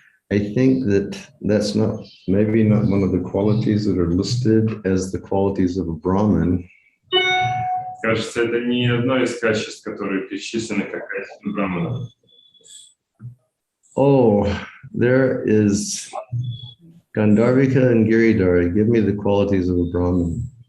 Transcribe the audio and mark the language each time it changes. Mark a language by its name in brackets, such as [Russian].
[English] I think that that's not, maybe not one of the qualities that are listed as the qualities of a Brahmin. [Russian] Кажется, это не одно из качеств, которые перечислены как качество брамана. [English] Oh, there is Gandharvika and Giridhara. Give me the qualities of a Brahmin.